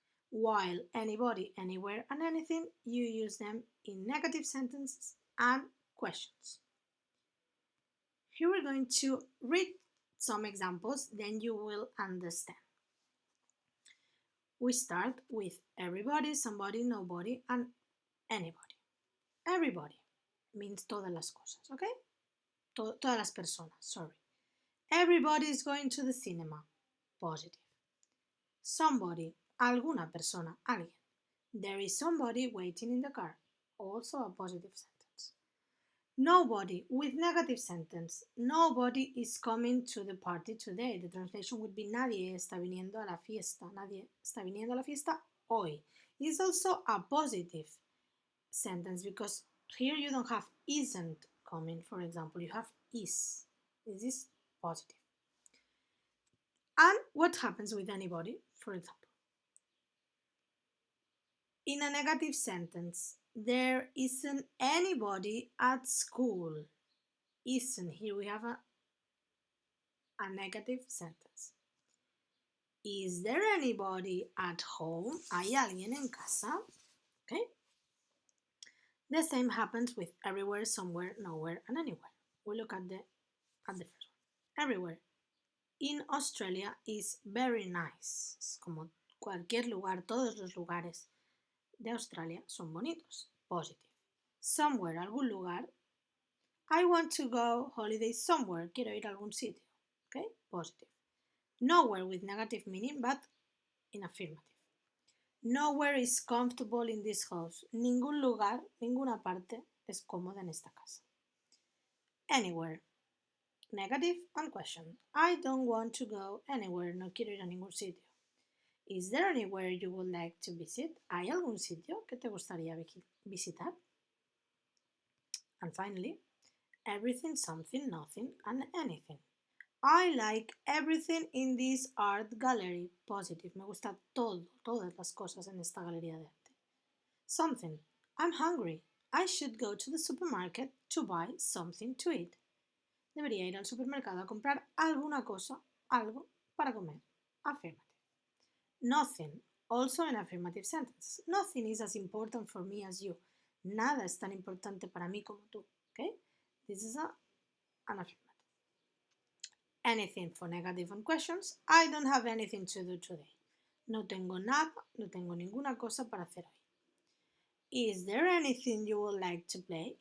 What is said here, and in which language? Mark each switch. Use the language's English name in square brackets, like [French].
[English] While anybody, anywhere, and anything, you use them in negative sentences and questions. Here we're going to read some examples, then you will understand. We start with everybody, somebody, nobody, and anybody. Everybody means [Spanish] todas las cosas, [English] okay? [Spanish] Todas las personas, sorry. [English] Everybody is going to the cinema. Positive. Somebody, [Spanish] alguna persona, alguien. [English] There is somebody waiting in the car. Also a positive sentence. Nobody with negative sentence. Nobody is coming to the party today. The translation would be [Spanish] nadie está viniendo a la fiesta. Nadie está viniendo a la fiesta hoy. [English] It's also a positive sentence because here you don't have isn't coming, for example. You have is. This is positive. And what happens with anybody, for example? In a negative sentence, there isn't anybody at school. Isn't, here we have a negative sentence. Is there anybody at home? [Spanish] ¿Hay alguien en casa? [English] Okay. The same happens with everywhere, somewhere, nowhere, and anywhere. We look at the first one. Everywhere. In Australia is very nice. [Spanish] Es como cualquier lugar, todos los lugares de Australia son bonitos. [English] Positive. Somewhere, [Spanish] algún lugar. [English] I want to go holiday somewhere. [Spanish] Quiero ir a algún sitio. [English] Okay? Positive. Nowhere with negative meaning, but in affirmative. Nowhere is comfortable in this house. [Spanish] Ningún lugar, ninguna parte es cómoda en esta casa. [English] Anywhere. Negative and question. I don't want to go anywhere. [Spanish] No quiero ir a ningún sitio. [English] Is there anywhere you would like to visit? [Spanish] ¿Hay algún sitio que te gustaría visitar? [English] And finally, everything, something, nothing, and anything. I like everything in this art gallery. Positive. [Spanish] Me gusta todo, todas las cosas en esta galería de arte. [English] Something. I'm hungry. I should go to the supermarket to buy something to eat. [Spanish] Debería ir al supermercado a comprar alguna cosa, algo para comer. [English] Affirmative. Nothing. Also an affirmative sentence. Nothing is as important for me as you. [Spanish] Nada es tan importante para mí como tú. [English] Okay? This is an affirmative. Anything for negative and questions. I don't have anything to do today. [Spanish] No tengo nada, no tengo ninguna cosa para hacer hoy. [English] Is there anything you would like to play?